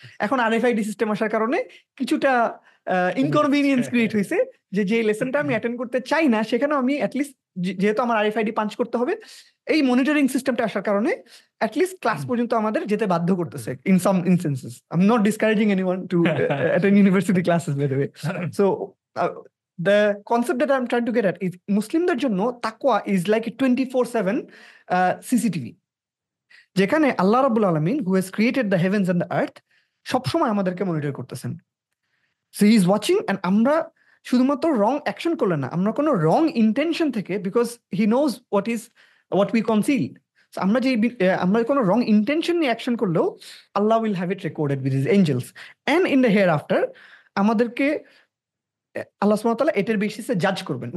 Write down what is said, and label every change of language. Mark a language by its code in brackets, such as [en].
[bn] এখন RFID system আসার কারণে কিছুটা ইনকনভিনিয়েন্স ক্রিয়েট হয়েছে, যে লেসনটা আমি অ্যাটেন্ড করতে চাই না, সেখানেও আমি অ্যাটলিস্ট, যেহেতু আমার আরএফআইডি পাঞ্চ করতে হবে, এই মনিটরিং সিস্টেমটা আসার কারণে অ্যাটলিস্ট ক্লাস পর্যন্ত আমাদের যেতে বাধ্য করতেছে [en] In some instances. I am not discouraging anyone to attend university classes by the way. So the concept that I'm trying to get at is [bn] মুসলিমদের জন্য তাকওয়া [en] is like a 24/7 CCTV, [bn] যেখানে আল্লাহ রাব্বুল আলামিন [en] who has created the heavens and the earth [bn] সবসময় আমাদেরকে monitor করতেছেন। [en] So he is watching, and [bn] আমরা শুধুমাত্র রং অ্যাকশন করলে না, আমরা কোনো রং ইন্টেনশন থেকে, [en] Because he knows what we conceal. [bn] So আমরা কোনো রং ইন্টেনশন নিয়ে অ্যাকশন করলেও আল্লাহ [en] will have it recorded with his angels, and in the hereafter [bn] আমাদেরকে আল্লাহ সুবহানাহু ওয়া তাআলা এটার বেসিসে জাজ করবেন।